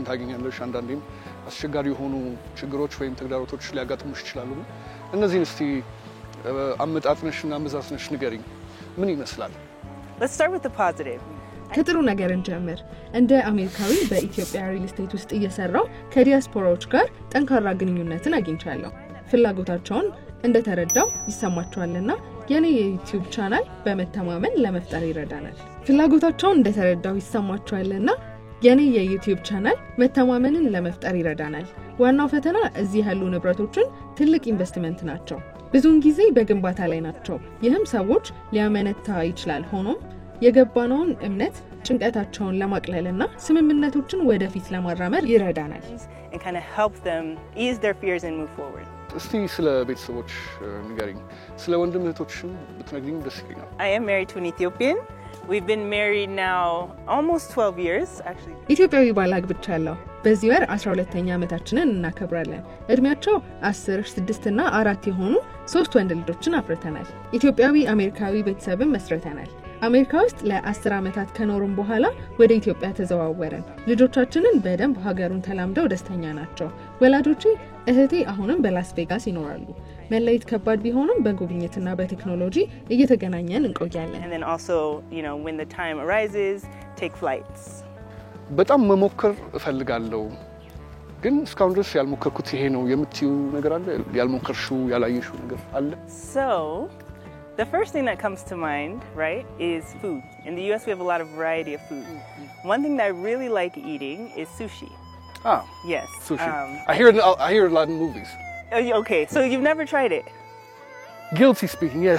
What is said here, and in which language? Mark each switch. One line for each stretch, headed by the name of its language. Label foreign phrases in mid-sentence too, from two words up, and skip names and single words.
Amharic: ታገኛለሽ። አንዳንዴም አስቸጋሪ የሆኑ ችግሮች ወይም ተግዳሮቶች ሊያጋጥሙሽ ይችላሉ። እነዚህን እስቲ አመጣጥነሽና አመዛዝነሽ ንገሪኝ። ምን ይመስላል?
English: Let's start with the positive.
Amharic: ከጥሩ ነገር እንጀምር። እንደ አሜሪካዊ በኢትዮጵያ
English: real estate
Amharic: ውስጥ እየሰራው ከዲያስፖራዎች ጋር ጠንካራ ግንኙነትን አግኝቻለሁ። ፍላጎታቸውን እንደተረዳው ይሰማቸዋልና የኔ የዩቲዩብ ቻናል በመተማመን ለመፍጠር ይረዳናል። ፍላጎታቸውን እንደተረዳው ይሰማቸዋልና የኔ የዩቲዩብ ቻናል መተማመንን ለመፍጠር ይረዳናል። ዋናው ፈተና እዚህ ያሉ ንብረቶችን ትልቅ ኢንቨስትመንት ናቸው። ብዙውን ጊዜ በግንባታ ላይ ናቸው። ይህም ሰዎች ሊያመነታ ይችላል። ሆኖም የገባነውን እምነት ጭንቀታቸውን ለማቅለልና ስምምነቶችን ወደፊት ለማራመድ ይረዳናል።
English: And kind of help them ease their fears and move forward.
Amharic: እስቲ ስለ ቤተሰቦች ንገሪኝ። ስለ ወንድም እህቶችሽም ብትነግሪኝ ደስ ይለኛል።
English: I am married to an Ethiopian. We've been married now almost 12 years actually.
Amharic: ኢትዮጵያዊ ባል አግብቻለሁ። በዚህ ወር 12ኛ ዓመታችንን እናከብራለን። እድሜያቸው 10፣ 6 እና 4 የሆኑ 3 ወንድ ልጆችን አፍርተናል። ኢትዮጵያዊ አሜሪካዊ ቤተሰብን መስርተናል። አሜሪካ ውስጥ ለ10 ዓመታት ከኖርን በኋላ ወደ ኢትዮጵያ ተዘዋወርን። ልጆቻችንን በደንብ ሀገሩን ተላምደው ደስተኛ ናቸው። ወላጆቼ እህቴ አሁንም በላስ ቬጋስ ይኖራሉ። መለየት ከባድ ቢሆንም በጉብኝትና በቴክኖሎጂ እየተገናኘን እንቆያለን።
English: And then also, when the time arises, take flights.
Amharic: በጣም መሞከር እፈልጋለሁ። ግን እስካሁን ድረስ ያልሞከርኩት ይሄ ነው የምትዩ ነገር አለ? ያልሞከርሽው ያላየሽው ነገር አለ?
English: So, the first thing that comes to mind, right, is food. In the US we have a lot of variety of food. One thing that I really like eating is sushi. Ah. Yes. Sushi. I hear it a lot in movies. Okay, so you've never tried it? Guilty speaking, yes.